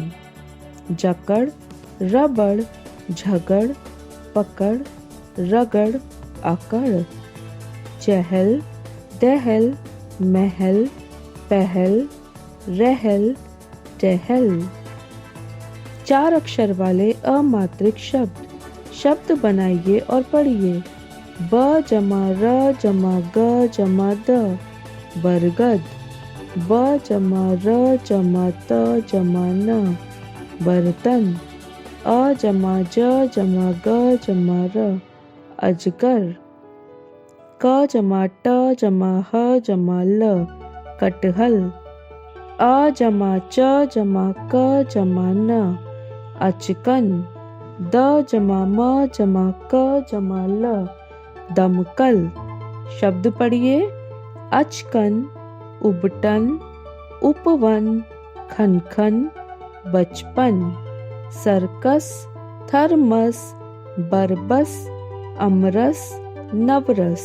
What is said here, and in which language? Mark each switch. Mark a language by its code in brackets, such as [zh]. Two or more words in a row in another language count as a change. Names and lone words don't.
[hi] जकड़, रबड़, झगड़, पकड़, रगड़, अकड़। चहल, दहल, महल, पहल, रहल, टहल। 4 अक्षर वाले अमात्रिक शब्द। शब्द बनाइए और पढ़िए। ब जमा र जमा ग जमा द बरगद। ब जमा र जमा त जमा न बर्तन। अ जमा ज जमा ग जमा र अजगर। क जमा ट जमा ह जमा ल कटहल। अ जमा च जमा क जमा न अचकन। द जमा म जमा क जमा ल दमकल। शब्द पढ़िए। अचकन, उबटन, उपवन, खनखन, बचपन। सर्कस, थर्मस, बरबस, अमरस, नवरस।